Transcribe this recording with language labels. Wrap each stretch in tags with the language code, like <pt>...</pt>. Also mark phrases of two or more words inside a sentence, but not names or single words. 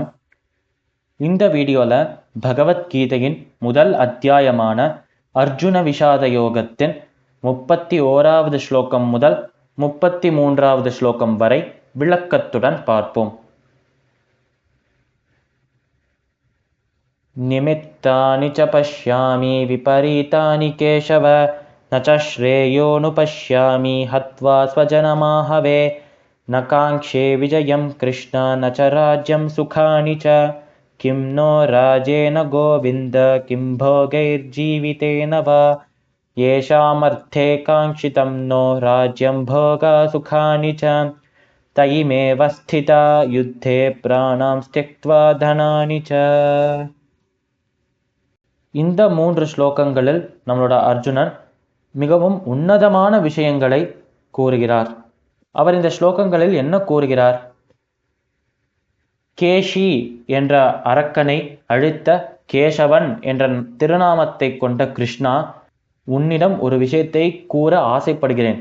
<ta>இந்த வீடியோவில் பகவத்கீதையின் முதல் அத்தியாயமான அர்ஜுன விஷாத யோகத்தின் 31வது ஸ்லோகம் முதல் 33வது ஸ்லோகம் வரை விளக்கத்துடன் பார்ப்போம்.</ta> <sa>निमित्तानि च पश्यामि विपरीतानि केशव न च श्रेयोऽनुपश्यामि हत्वा स्वजनमाहवे न काङ्क्षे विजयं कृष्ण न च राज्यं सुखानि च किं नो राजेन गोविन्द किं भोगैर्जीवितेन वा येषामर्थे काङ्क्षितं नो राज्यं भोगा सुखानि च तयिमेव स्थिता युद्धे प्राणां त्यक्त्वा धनानि च.</sa> <ta>இந்த 3 ஸ்லோகங்களில் நம்மளோட அர்ஜுனன் மிகவும் உன்னதமான விஷயங்களை கூறுகிறார். அவர் இந்த ஸ்லோகங்களில் என்ன கூறுகிறார்? கேஷி என்ற அரக்கனை அழித்த கேசவன் என்ற திருநாமத்தை கொண்ட கிருஷ்ணா, உன்னிடம் ஒரு விஷயத்தை கூற ஆசைப்படுகிறேன்.</ta>